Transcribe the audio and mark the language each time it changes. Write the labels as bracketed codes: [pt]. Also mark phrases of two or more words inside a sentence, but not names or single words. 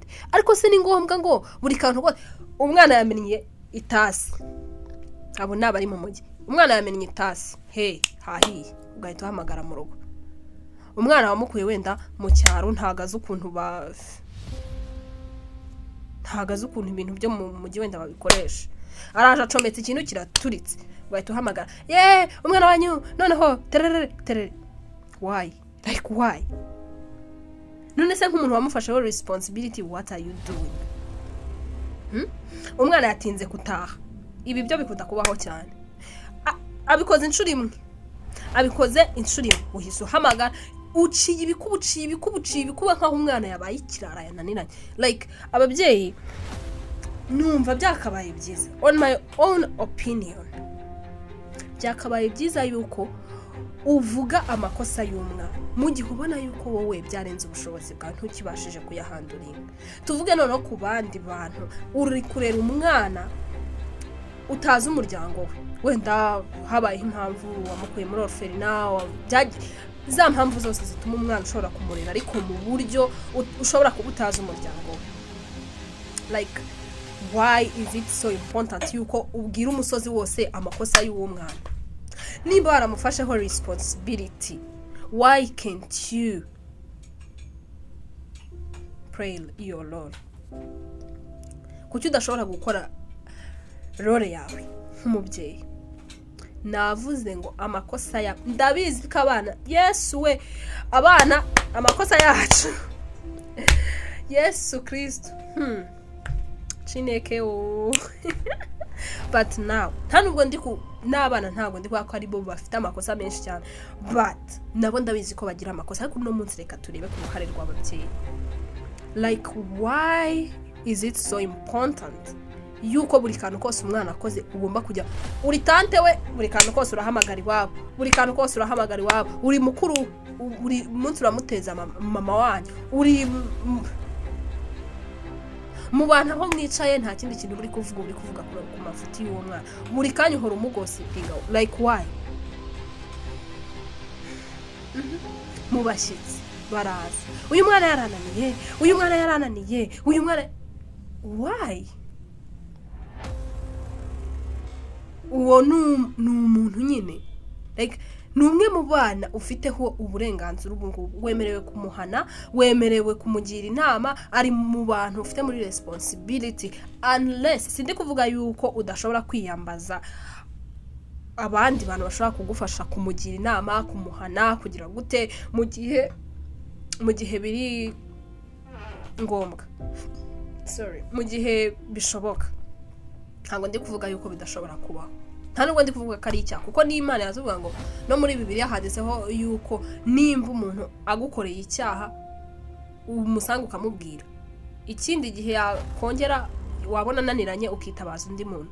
[rw] Ariko se ni ngombwa ngo buri kantu kose umwana yamennye itasi, abo nabari mu mujyi, umwana yamennye itasi, hahiye ugahita uhamagara mu rugo. Umwana wamukuye wenda mu cyaro ntagaze ukuntu ibintu byo mu mujyi wenda babikoresha, araje acometse ikintu kiraturitse, ugahita uhamagara, umwana wanyu noneho terere. [en] Why? Like why? [rw] None se nk'umuntu wamufasheho responsibility, [en] what are you doing? [rw] Umwana yatinze gutaha, ibi byo bikunda kubaho cyane. Abikoze inshuro imwe, uhise uhamagara, uciye ibikuba nkaho umwana yabaye ikirara yananiranye. Like ababyeyi numva byakabaye byiza, [en] on my own opinion, [rw] byakabaye byiza yuko uvuga amakosa y'umwana mu gihe ubona yuko wowe byarenze ubushobozi bwawe ntukibashije kuyahanduringa. Tuvuge noneho ku bandi bantu, uri kurera umwana utazi umuryango we, wenda habayeho impamvu wamukuye muri orphelinat, za mpamvu zose zituma umwana ushobora kumurera ariko mu buryo ushobora kuba utazi umuryango we. [en] Like why is it so important [rw] yuko ubwira umusozi wose amakosa y'uwo mwana? Niba waramufasheho [en] responsibility, why can't you pray your role? [rw] Kuki udashobora gukora role yawe nk'umubyeyi? Navuze ngo amakosa ya ndabizi ko abana, Yesu we, abana amakosa yacu Yesu Kristo Chineke [en] but now [rw] ntanubwo n'abana ntabwo ndi kwa ko ari bo bafite amakosa menshi cyane, but nabo ndabizi ko bagira amakosa. Ariko no munsi reka turebe ku ruhare rw'ababyeyi. [en] Like why is it so important [rw] yuko buri kantu kose umwana akoze ugomba kujya uri tante we, buri kantu kose urahamagara iwabo, uri mukuru buri munsi uramuteza mama wanyu, uri mu bantu aho mwicaye nta kindi kintu uri kuvuga ku mafuti y'uwo mwana, buri kanya uhora umugosipinga. Like why? Mu bashyitsi baraza, uyu mwana yarananiye, why? Uwo ni umuntu nyine, like ni umwe mu bana ufiteho uburenganzira ubu ngubu, wemerewe kumuhana, wemerewe kumugira inama, ari mu bantu ufite muri [en] responsibility, unless [rw] sindi kuvuga yuko udashobora kwiyambaza abandi bantu bashobora kugufasha kumugira inama, kumuhana, kugira gute mu gihe biri ngombwa, mu gihe bishoboka. Ntabwo ndi kuvuga yuko bidashobora kubaho, nta nubwo ndi kuvuga ko ari icyaha, kuko n'Imana yazuvuga ngo no muri Bibiliya handitseho yuko nimba umuntu agukoreye icyaha umusanga ukamubwira, ikindi gihe yakongera wabona naniranye ukitabaza undi muntu.